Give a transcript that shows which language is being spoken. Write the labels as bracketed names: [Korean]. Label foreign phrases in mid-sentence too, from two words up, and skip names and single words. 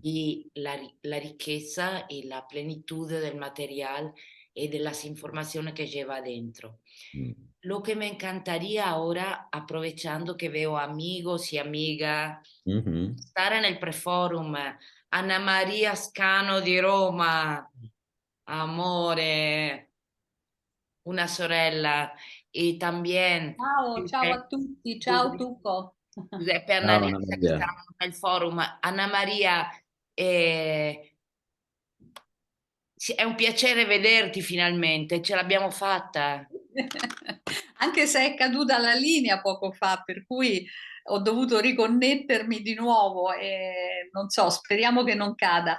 [Spanish] y la riqueza y la plenitud del material y de las informaciones que lleva adentro. ujú, Lo que me encantaría ahora, aprovechando que veo amigos y amigas, ujú. estar en el preforum. Ana María Scano [Italian] di Roma, amore, una sorella, [Spanish] y también [Italian] Ciao, ciao a tutti, ciao Giuseppe Tuco. Giuseppe Ciao, Anna Annalisa che Maria. stanno nel forum. Anna Maria, eh, sì, è un piacere vederti finalmente, ce l'abbiamo fatta. Anche se è caduta la linea poco fa, per cui ho dovuto riconnettermi di nuovo e non so, speriamo che non cada.